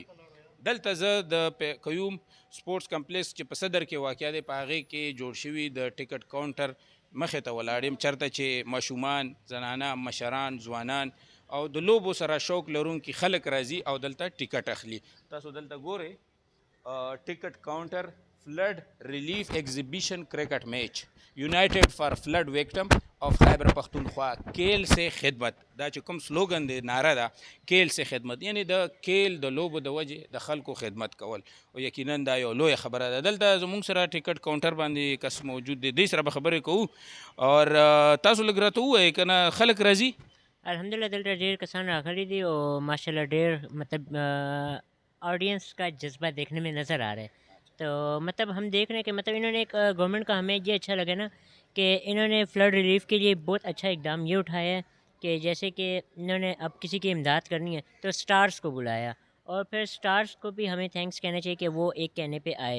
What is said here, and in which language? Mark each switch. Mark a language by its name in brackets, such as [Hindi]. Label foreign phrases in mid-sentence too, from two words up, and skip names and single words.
[Pashto] دلته زه د قیوم سپورټس کمپلیکس چې په صدر کې واقع دی په هغې کې جوړ شوي د [English] ticket counter [Pashto] مخې ته ولاړ یم چېرته چې ماشومان زنانه مشران ځوانان او د لوبو سره شوق لرونکي خلک راځي او دلته ټیکټ اخلي. تاسو دلته ګورئ [English] Ticket Counter Flood Relief Exhibition Cricket Match United for Flood Victim of [Pashto] خیبر پختونخوا [Urdu] کیل سے خدمت [Pashto] دا چې کوم سلوګن دی ناره ده [Urdu] کیل سے خدمت [Pashto] یعنی د کیل د لوبو د وجې د خلکو خدمت کول او یقینا دا یو لویه خبره ده. دلته زموږ سره [English] ticket counter [Pashto] باندې کس موجود دی دوی سره به خبرې کوو اور تاسو لږ راته ووایئ که نه خلک راځي الحمدلله دلته ډېر کسان راغلي دي او ماشاءالله ډېر مطلب [Urdu] آڈینس کا جذبہ دیکھنے میں نظر آ رہا ہے. تو مطلب ہم دیکھ رہے ہیں کہ مطلب انہوں نے ایک گورنمنٹ کا ہمیں یہ اچھا لگا نا کہ انہوں نے [English] flood relief [Urdu] کے لیے بہت اچھا اقدام یہ اٹھایا ہے کہ جیسے کہ انہوں نے اب کسی کی امداد کرنی ہے تو اسٹارز کو بلایا اور پھر اسٹارز کو بھی ہمیں تھینکس کہنا چاہیے کہ وہ ایک کہنے پہ آئے.